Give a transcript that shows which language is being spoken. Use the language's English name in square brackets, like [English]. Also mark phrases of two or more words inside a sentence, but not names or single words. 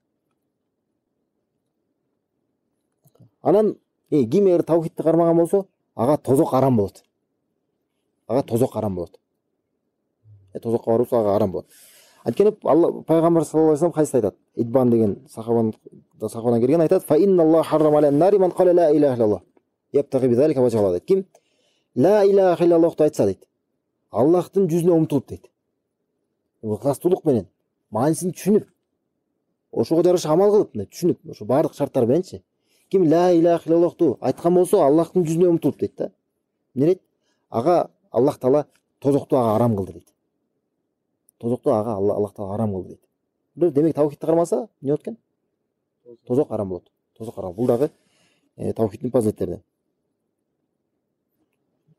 [Kyrgyz] Анан ким эгер таухидти кармаган болсо, ага тозок арам болот. Тозокко баруу ага арам болот. Анткени Алла Пайгамбар [Arabic] صلى الله عليه وسلم [Kyrgyz] хадис айтат. Идбан деген сахабадан келген айтат: [Arabic] "فإن الله حرم على النار من قال لا إله إلا الله. يبتغي بذلك وجه дейт. [Kyrgyz] Ким [Arabic] لا إله إلا الله [Kyrgyz] айтса дейт, Аллахтын жүзүнө умтулуп дейт. Ыхластуулук менен, маанисин түшүнүп, ошого жараша амал кылып, түшүнүп, ошо бардык шарттар мененчи. Ким [Arabic] لا إله إلا الله [Kyrgyz] айткан болсо, Аллахтын жүзүнө умтулуп дейт да. Эмне дейт? Ага Аллах Таала тозокту ага арам кылды дейт. Тозокту ага Аллах Таала арам кылды дейт. Демек таухидти кармаса, эмне болот экен? Тозок арам болот. Бул дагы таухидтин фазилеттеринен.